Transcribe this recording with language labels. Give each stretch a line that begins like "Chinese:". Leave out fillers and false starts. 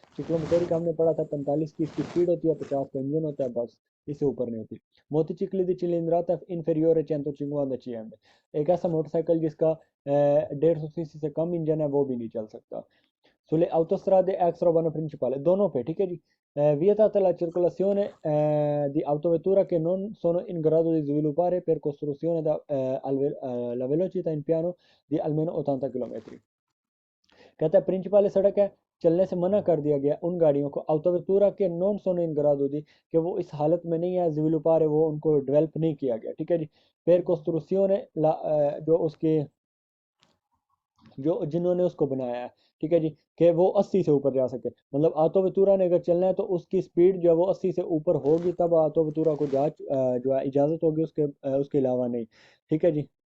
Hindi: चिक्लोमोटोरी का हमने पढ़ा था 45 की इसकी स्पीड होती है, 50 का इंजन होता है, बस इससे ऊपर नहीं होती। मोटोचिक्ली दी
Italian: cilindrata inferiore 150 cm,
Hindi: एक ऐसा मोटरसाइकिल जिसका 150 सीसी से कम इंजन है वो भी नहीं चल सकता।
Italian: sulle autostrade extraurbane principali,
Hindi: दोनों पे, ठीक है जी।
Italian: vietata la circolazione di autovetture che non sono in grado di sviluppare per costruzione la velocità in piano di almeno 80 km।
Hindi: कहता है प्रिंसिपल सड़क है, चलने से मना कर दिया गया उन गाड़ियों को autovettura के नॉन सोनो इन ग्राडो दी, कि वो इस हालत में नहीं है sviluppare, वो उनको डेवलप नहीं किया गया, ठीक है जी। per costruzione जो उसके जो जिन्होंने उसको बनाया है, ठीक है जी, कि वो 80 से ऊपर जा सके, मतलब आतो वतूरा ने अगर चलना है तो उसकी स्पीड जो है वो 80 से ऊपर होगी, तब आतो वतूरा को जो है इजाज़त होगी, उसके अलावा नहीं, ठीक है जी।